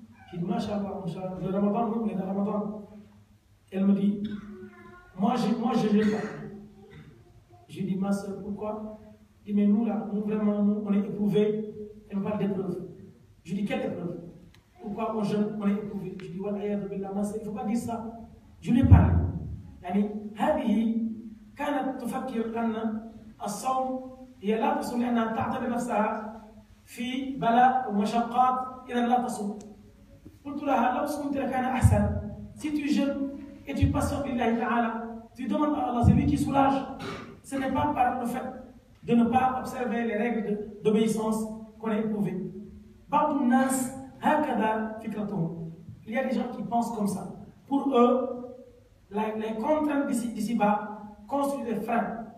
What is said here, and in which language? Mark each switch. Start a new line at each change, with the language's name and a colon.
French: J'ai dit, Masha'Allah, le Ramadan, nous, on est dans le Ramadan. Elle me dit, moi je ne pas. J'ai dit, ma soeur, pourquoi? Elle dit, mais nous là, nous vraiment, on est éprouvés. Elle me parle d'épreuves. Je dis, quelle épreuve? Pourquoi on jeûne, on est éprouvé? Je dis, Wallah, il ne faut pas dire ça. Je lui ai parlé.
Arabic: يعني هذه كانت تفكر أن الصوم هي لا تصوم لأنها تعتبر نفسها في بلاء ومشقات إذا لا تصوم. قلت لها لو صمت لكان أحسن.
French: Si tu jeûnes et tu patientes lillahi ta'ala, tu demandes à Allah, c'est lui qui soulage. Ce n'est pas par le fait de ne pas observer les règles d'obéissance qu'on est éprouvé.
Arabic: بعض الناس هكذا فكرتهم.
French: Il y a des gens qui pensent comme ça. Pour eux, les contraintes d'ici-bas constituent des freins.